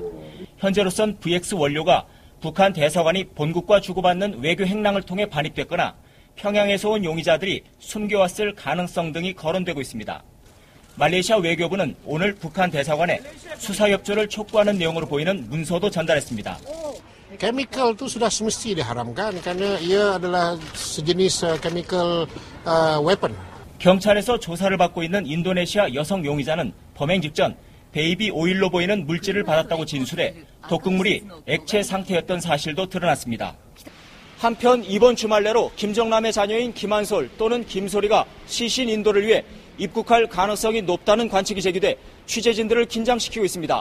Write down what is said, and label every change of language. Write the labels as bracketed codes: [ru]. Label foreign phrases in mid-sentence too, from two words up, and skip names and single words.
[ko] 현재로선 VX 원료가 북한 대사관이 본국과 주고받는 외교 행랑을 통해 반입됐거나 평양에서 온 용의자들이 숨겨왔을 가능성 등이 거론되고 있습니다. 말레이시아 외교부는 오늘 북한 대사관에 수사 협조를 촉구하는 내용으로 보이는 문서도 전달했습니다. [ms] Chemical itu sudah semesti diharamkan karena ia adalah sejenis [en] chemical weapon. [ko] 경찰에서 조사를 받고 있는 인도네시아 여성 용의자는 범행 직전 베이비 오일로 보이는 물질을 받았다고 진술해 독극물이 액체 상태였던 사실도 드러났습니다. 한편 이번 주말 내로 김정남의 자녀인 김한솔 또는 김소리가 시신 인도를 위해 입국할 가능성이 높다는 관측이 제기돼 취재진들을 긴장시키고 있습니다.